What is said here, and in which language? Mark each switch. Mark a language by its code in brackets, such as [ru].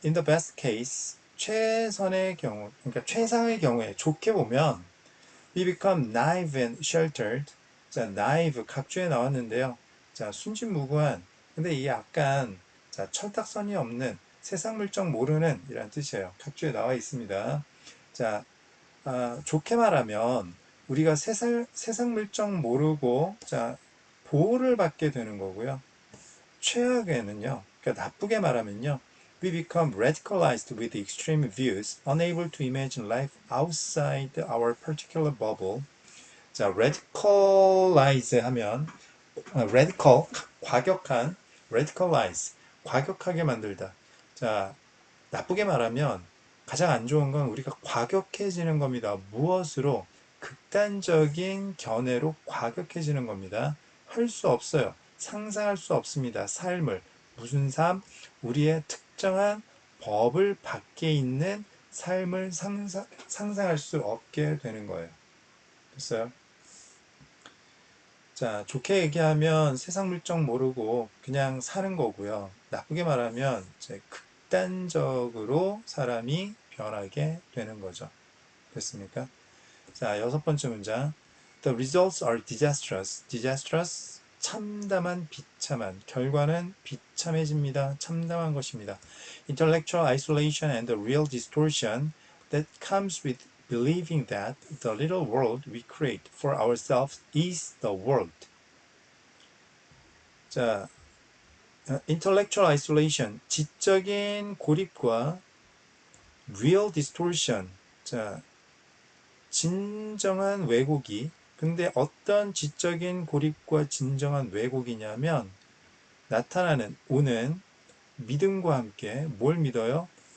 [en] In the best case, [ko] 최선의 경우, 그러니까 최상의 경우에 좋게 보면 [en] we become naive and sheltered. [ko] 자, naive 각주에 나왔는데요. 자, 순진무구한. 근데 이게 약간 자, 철딱선이 없는 세상 물정 모르는 이란 뜻이에요. 각주에 나와 있습니다. 자, 좋게 말하면 우리가 세상 물정 모르고 자, 보호를 받게 되는 거고요. 최악에는요, 그러니까 나쁘게 말하면요, [en] we become radicalized with extreme views, unable to imagine life outside our particular bubble. [ko] 자, radicalize 하면, radical, 과격한, radicalize, 과격하게 만들다. 자, 나쁘게 말하면 가장 안 좋은 건 우리가 과격해지는 겁니다. 무엇으로? 극단적인 견해로 과격해지는 겁니다. 할 수 없어요. 상상할 수 없습니다. 삶을. 무슨 삶? 우리의 특정한 법을 밖에 있는 삶을 상상할 수 없게 되는 거예요. 됐어요? 자, 좋게 얘기하면 세상 물정 모르고 그냥 사는 거고요. 나쁘게 말하면 이제 극단적으로 사람이 변하게 되는 거죠. 됐습니까? 자, 여섯 번째 문장. [en] The results are disastrous. [ko] Disastrous, 참담한, 비참한. 결과는 비참해집니다. 참담한 것입니다. [en] Intellectual isolation and the real distortion that comes with believing that the little world we create for ourselves is the world. [ko] 자, intellectual isolation, 지적인 고립과 real distortion, 자, 진정한 왜곡이. 근데 어떤 지적인 고립과 진정한 왜곡이냐면 나타나는 오는 믿음과 함께 뭘 믿어요?